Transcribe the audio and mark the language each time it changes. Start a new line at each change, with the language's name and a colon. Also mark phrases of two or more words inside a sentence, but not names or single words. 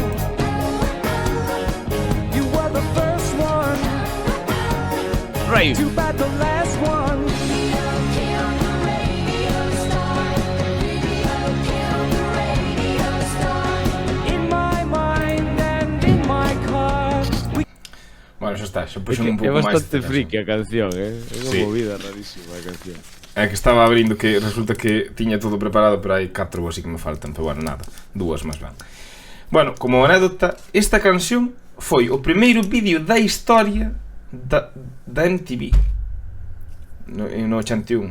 English: You were the first one. Right. Too bad the last one. Radio killed the radio star. Radio killed the radio star. In my mind and in my car.
Galician: Bueno, xa está, xa É, puxen un que é pouco máis bastante esta friki a canción, é unha Sí. movida rarísima a canción. É que estaba abrindo que resulta que tiña todo preparado, pero hai 4 así que me faltan, pero bueno, nada, 2 máis ben. Bueno, como anécdota, esta canción foi o primeiro vídeo da historia da MTV no 81.